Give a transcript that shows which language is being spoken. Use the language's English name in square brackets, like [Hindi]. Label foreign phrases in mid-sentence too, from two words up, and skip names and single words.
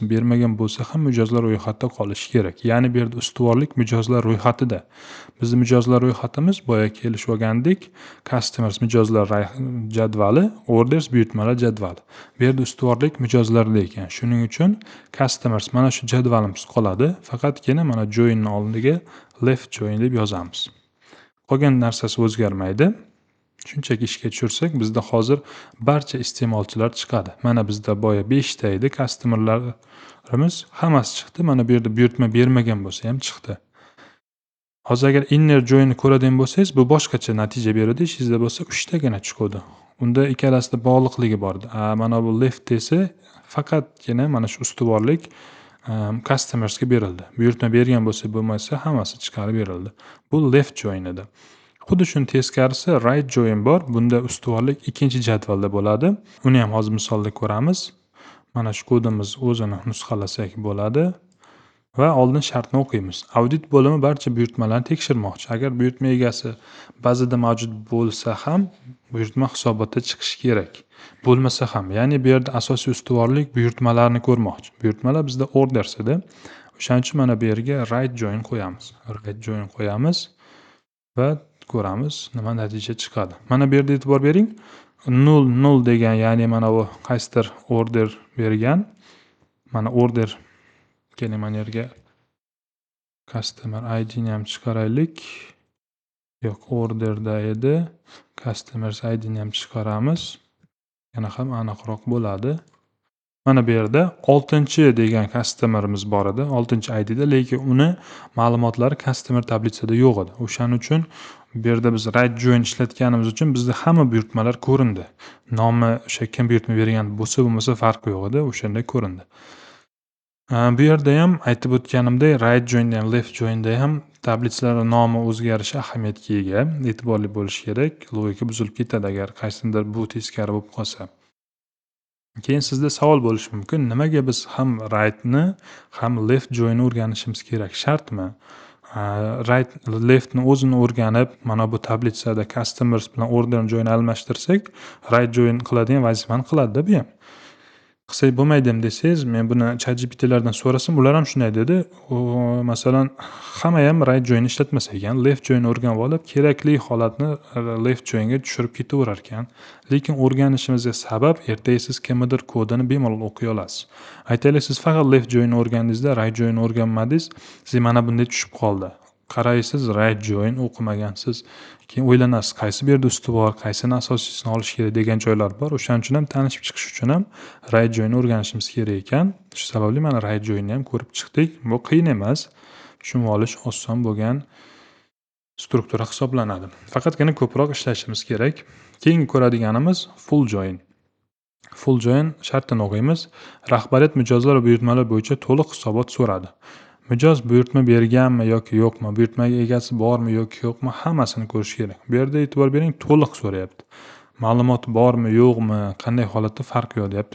[Uzbek] Bermagan bo'lsa ham mijozlar ro'yxatda qolishi kerak. Ya'ni bu yerda ustuvorlik mijozlar ro'yxatida. Bizning mijozlar ro'yxatimiz boya kelishib olgandik. Customers mijozlar jadvali, orders buyurtmalar jadvali. Bu yerda ustuvorlik mijozlarda ekan. Shuning uchun customers mana shu jadvalimiz qoladi. Faqatgina mana joinning oldiga [English] left join [Uzbek] deb yozamiz. Qolgan narsasi o'zgarmaydi. Shunchaki ishga tushirsak, bizda hozir barcha iste'molchilar chiqadi. Mana bizda boya 5 ta edi customerlarimiz, hammasi chiqdi. Mana bu yerda buyurtma bermagan bo'lsa ham chiqdi. Hozir agar [English] inner joinni [Uzbek] ko'radigan bo'lsangiz, bu boshqacha natija beradi. Ishingizda bo'lsa 3 tagina chiqadi. Unda ikkalasida bog'liqligi bor. Mana bu left esa faqatgina mana shu ustuvorlik customersga berildi. Buyurtma bergan bo'lsa bo'lmasa hammasi chiqarib berildi. Bu [English] left join [Uzbek] edi. Xuddi shuni teskarisi [English] right join [Uzbek] bor. Bunda ustuvorlik ikkinchi jadvalda bo'ladi. Uni ham hozir misolda ko'ramiz. Mana shu kodimiz o'zini nusxalasak bo'ladi. Va oldin shartni o'qiymiz. Audit bo'limi barcha buyurtmalarni tekshirmoqchi. Agar buyurtma egasi bazada mavjud bo'lsa ham, buyurtma hisobotda chiqishi kerak. Bo'lmasa ham, ya'ni bu yerda asosiy ustuvorlik buyurtmalarni ko'rmoqchi. Buyurtmalar bizda orders edi. O'shaning uchun mana bu yerga [English] right join [Uzbek] qo'yamiz. [English] Right join [Uzbek] qo'yamiz va ko'ramiz nima natija chiqadi. Mana bu yerda e'tibor bering. Null degan, ya'ni mana bu qaysidir order bergan. Mana order keling mana yerga [English] customer ID [Uzbek] ni ham chiqaraylik. Yo'q, orderda edi. [English] Customers ID [Uzbek] ni ham chiqaramiz. Yana ham aniqroq bo'ladi. Mana bu yerda 6 degan customerimiz bor edi, 6 ID da, lekin uni ma'lumotlari customer tablitsada yo'q edi. O'shaning uchun bu yerda biz [English] right join [Uzbek] ishlatganimiz uchun bizda hamma buyurtmalar ko'rindi. Nomi o'sha kim buyurtma bergan bo'lsa farqi yo'q edi, o'shanda ko'rindi. Bu yerda ham aytib o'tganimdek, [English] right join [Uzbek] ham [English] left joinda [Uzbek] ham tablitsalar nomi o'zgarishi ahamiyatga ega. E'tiborli bo'lish kerak. Logika buzilib ketadi agar qaysidir bu teskari bo'lib qolsa. Keyin sizda savol bo'lishi mumkin. Nimaga biz ham rightni, ham [English] left joinni [Uzbek] o'rganishimiz kerak? Shartmi? [English] Right leftni [Uzbek] o'zini o'rganib, mana bu tablitsada customers bilan [English] order join [Uzbek] almashtirsak, [English] right join [Uzbek] qiladigan vazifani qiladi-da bu ham. Qilsak bo'lmaydimi desangiz, men buni ChatGPTlardan so'rasam, ular ham shunday dedi. Masalan, hamma ham [English] right join [Uzbek] ishlatmas ekan, [English] left join [Uzbek] o'rganib olib, kerakli holatni [English] left joinga [Uzbek] tushirib ketaverar ekan. Lekin o'rganishimizga sabab ertaga siz kimnidir kodini bemalol o'qiy olasiz. Aytaylik, siz faqat [English] left join [Uzbek] o'rgandingizda, [English] right join [Uzbek] o'rganmadingiz, siz mana bunday tushib qoldi. Qaraysiz, [English] right join [Uzbek] o'qimagansiz. Keyin o'ylanasiz, qaysi bu yerda ustuvor, qaysini asosiysini olish kerak degan joylar bor. O'shaning uchun ham tanishib chiqish uchun ham [English] right joinni [Uzbek] o'rganishimiz kerak ekan. Shu sababli mana [English] right joinni [Uzbek] ham ko'rib chiqdik. Bu qiyin emas. Tushunib olish oson bo'lgan struktura hisoblanadi. Faqatgina ko'proq ishlashimiz kerak. Keyingi ko'radiganimiz [English] full join. Full join [Uzbek] shartini o'qiymiz. Rahbariyat mijozlar va buyurtmalar bo'yicha to'liq hisobot so'radi. Mijoz buyurtma berganmi yoki yo'qmi, buyurtmaga egasi bormi yoki yo'qmi, hammasini ko'rish kerak. Bu yerda e'tibor bering, to'liq so'rayapti. Ma'lumot bormi, yo'qmi, qanday holatda farqi yo'q deyapti.